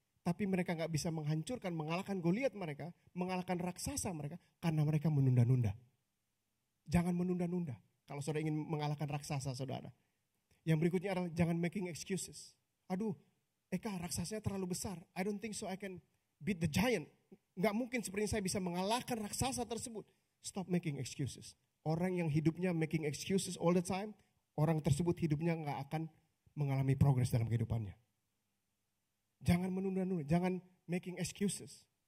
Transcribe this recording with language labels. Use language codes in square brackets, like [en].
[id] Tapi mereka gak bisa menghancurkan, mengalahkan Goliat mereka, mengalahkan raksasa mereka, karena mereka menunda-nunda. Jangan menunda-nunda kalau saudara ingin mengalahkan raksasa saudara. Yang berikutnya adalah jangan [en] making excuses. [id] Aduh, Eka raksasanya terlalu besar. [en] I don't think so I can beat the giant. [id] Gak mungkin sepertinya saya bisa mengalahkan raksasa tersebut. [en] Stop making excuses. [id] Orang yang hidupnya [en] making excuses all the time, [id] orang tersebut hidupnya gak akan mengalami progres dalam kehidupannya. Jangan menunda-nunda, jangan [en] making excuses.